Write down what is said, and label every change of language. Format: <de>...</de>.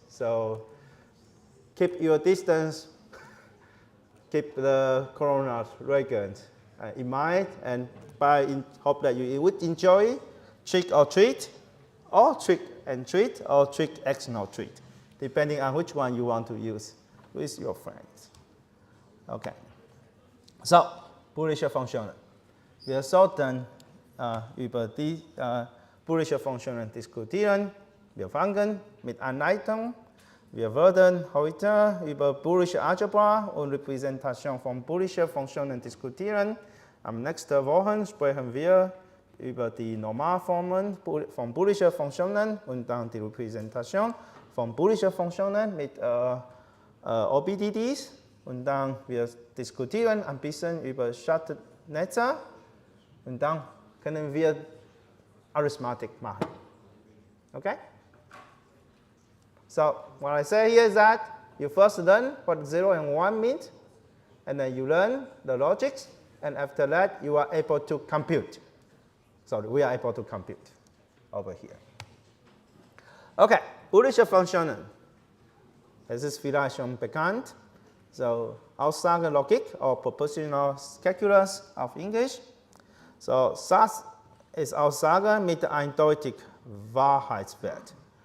<en>So keep your distance, keep the corona records in mind, and hope that you would enjoy trick or treat, or trick and treat, or trick X no treat, depending on which one you want to use with your friends. Okay.</en> <de>So, boolische Funktionen. Wir sollten über die boolische Funktionen diskutieren. Wir fangen mit Anleitung. Wir werden heute über boolische Algebra und Repräsentation von boolischen Funktionen diskutieren. Am nächsten Woche sprechen wir über die Normalformen von boolischen Funktionen und dann die Repräsentation von boolischen Funktionen mit OBDDs. Und dann wir diskutieren ein bisschen über Schattennetze und dann können wir Arithmetik machen. Okay?</de> <en>So what I say here is that you first learn what 0 and 1 means, and then you learn the logics, and after that you are able to compute. So we are able to compute over here.</en> <de>Okay, boolische Funktionen. Es ist vielleicht schon bekannt. So Aussagenlogik oder Propositional Calculus auf Englisch. So SAS ist Aussage mit eindeutig Wahrheitswert.</de>